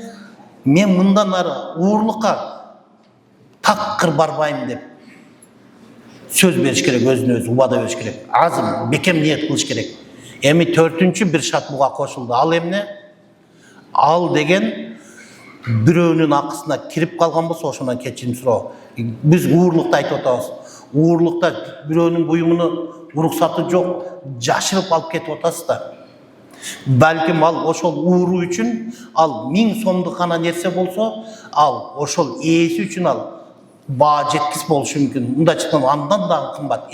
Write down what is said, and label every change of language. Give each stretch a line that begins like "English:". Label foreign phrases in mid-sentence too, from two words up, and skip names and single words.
Kyrgyz: Мен мындан ары уурлукка такыр барбайм деп сөз бериш керек, өзүнө өзү убада бериш керек. Азым, бекем ниет кылыш керек. Эми төртүнчү бир шарт буга кошулду. Ал эмне? Ал деген бирөөнүн акысына кирип калган болсо, ошондон кечирим суроо. Биз уурулукта айтып атабыз. Уурулукта бирөөнүн буюмуну уруксаты жок, жашырып алып кетип атасыз да. Балким ал ошол ууру үчүн ал 1000 сомдук гана нерсе болсо, ал ошол ээси үчүн ал баа жеткис болушу мүмкүн. Мында чыккан андан дагы кымбат.